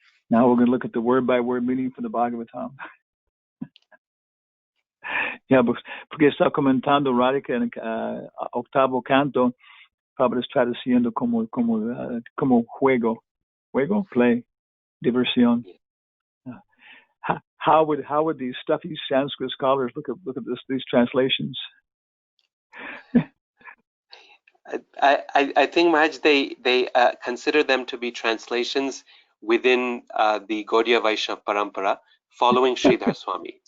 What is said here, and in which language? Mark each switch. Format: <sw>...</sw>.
<en>Now we're going to look at the word-by-word meaning for the Bhagavatam.</en> <es>Yeah, porque está comentando Radhika en octavo canto, Prabhupada está traduciendo como juego, play, diversión.</es> <en>How would these stuffy Sanskrit scholars look at these translations? I think, Maharaj, they consider them to be translations within the Gaudiya Vaishnava Parampara, following Sridhar Swami.</en>